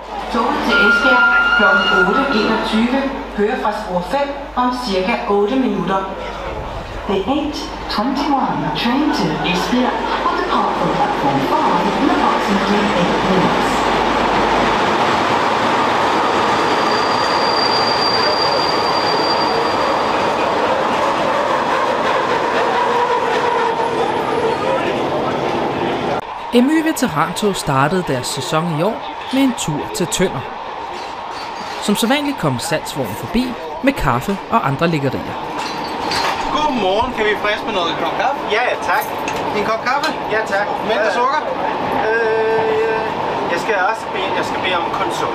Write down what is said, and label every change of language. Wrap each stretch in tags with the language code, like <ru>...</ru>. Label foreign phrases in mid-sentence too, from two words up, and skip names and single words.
<da>Toget til Esbjerg kl. 8.21 kører fra spor 5 om cirka 8 minutter.</da> <en>The 8:21 train to Esbjerg will depart from platform 5 in approximately 8 minutes.</en> <da>MY Veterantog startede deres sæson i år med en tur til Tønder. Som sædvanligt kom salgsvognen forbi med kaffe og andre lækkerier. Godmorgen, kan vi friske med noget kop kaffe? Ja, tak. En kop kaffe? Ja, tak. Mælk og sukker? Jeg skal bede om kun sukker.</da>